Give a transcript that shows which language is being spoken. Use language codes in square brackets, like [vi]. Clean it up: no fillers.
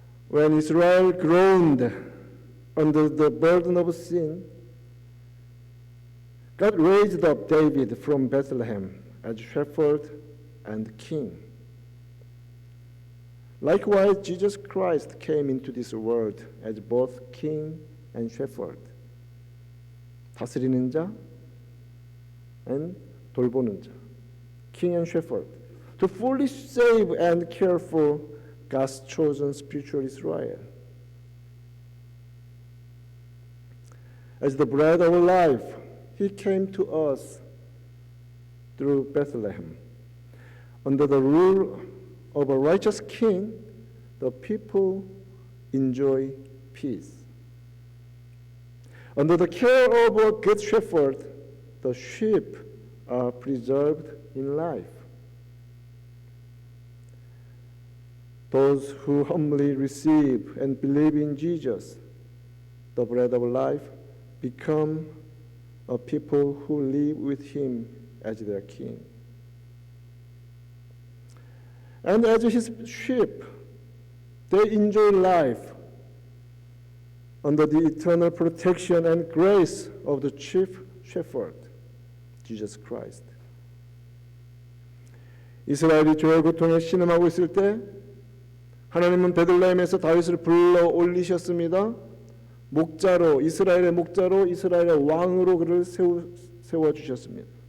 [en] When Israel groaned under the burden of sin, God raised up David from Bethlehem as shepherd and king. Likewise, Jesus Christ came into this world as both king and shepherd. [ko] 다스리는 자 and 돌보는 자. [en] King and shepherd. To fully save and care for God's chosen spiritual Israel. As the bread of life, He came to us through Bethlehem. Under the rule of a righteous king, the people enjoy peace. Under the care of a good shepherd, the sheep are preserved in life. Those who humbly receive and believe in Jesus, the bread of life, become a people who live with Him as their king. And as His sheep, they enjoy life under the eternal protection and grace of the chief shepherd, Jesus Christ. [ko] 이스라엘이 죄의 고통에 신음하고 있을 때 하나님은 베들레헴에서 다윗을 불러 올리셨습니다. 목자로, 이스라엘의 목자로, 이스라엘의 왕으로 그를 세워주셨습니다.